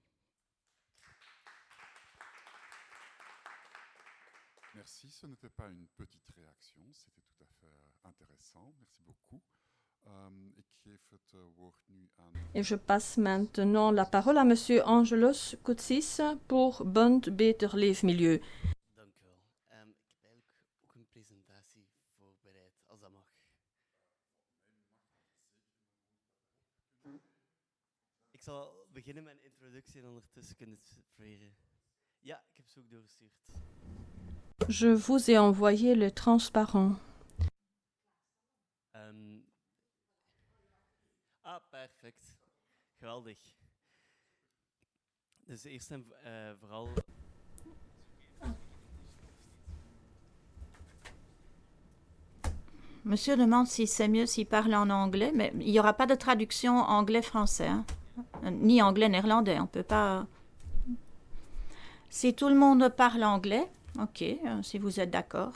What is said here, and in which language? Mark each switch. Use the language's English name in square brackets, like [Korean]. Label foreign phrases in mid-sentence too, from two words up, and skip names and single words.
[French] Merci, ce n'était pas une petite réaction, c'était tout à fait intéressant, merci beaucoup. Et je passe maintenant la parole à Monsieur Angelos Koutsis pour Bund Beter Leefmilieu. [Dutch] Dank u wel. Ik heb eigenlijk ook een presentatie voorbereid, als dat mag. Ik zal beginnen met een introductie en ondertussen kunnen we het proberen. Ja, ik heb ze ook doorgestuurd. [French] Je vous ai envoyé le transparent. [Dutch] Perfect. Geweldig. Dus eerst en vooral... [French] Monsieur demande si c'est mieux s'il parle en anglais, mais il n'y aura pas de traduction anglais-français, hein? Ni anglais-néerlandais, on ne peut pas... Si tout le monde parle anglais, ok, si vous êtes d'accord.